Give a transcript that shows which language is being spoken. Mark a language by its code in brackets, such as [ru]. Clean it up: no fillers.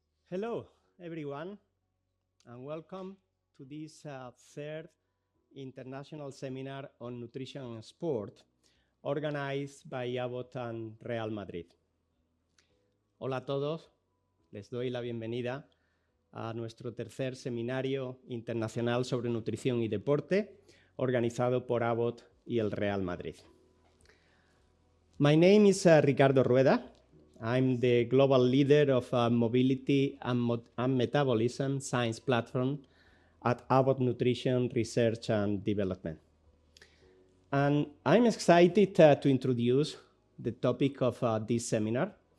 [en] Hello, everyone, and welcome to this third international seminar on nutrition and sport organized by Abbott and Real Madrid. [es] Hola a todos, les doy la bienvenida a nuestro tercer seminario internacional sobre nutrición y deporte organizado por Abbott y el Real Madrid. [en] My name is Ricardo Rueda. I'm the global leader of mobility and metabolism science platform at Abbott Nutrition Research and Development. And I'm excited to introduce the topic of this seminar.